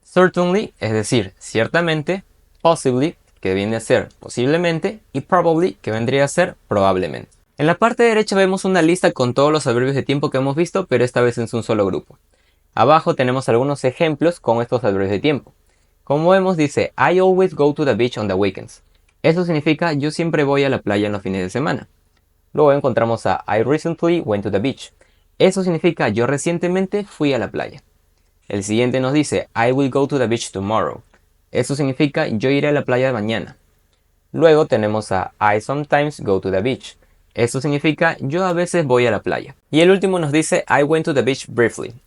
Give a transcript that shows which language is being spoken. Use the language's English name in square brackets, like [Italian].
[Spanish] Certainly, es decir, ciertamente. Possibly, que viene a ser posiblemente. Y probably, que vendría a ser probablemente. En la parte derecha vemos una lista con todos los adverbios de tiempo que hemos visto, pero esta vez en un solo grupo. Abajo tenemos algunos ejemplos con estos adverbios de tiempo. Como vemos dice, [English] I always go to the beach on the weekends. [Spanish] Eso significa yo siempre voy a la playa en los fines de semana. Luego encontramos a [English] I recently went to the beach. [Spanish] Eso significa yo recientemente fui a la playa. El siguiente nos dice [English] I will go to the beach tomorrow. [Spanish] Eso significa yo iré a la playa mañana. Luego tenemos a [English] I sometimes go to the beach. [Spanish] Eso significa yo a veces voy a la playa. Y el último nos dice [English] I went to the beach briefly.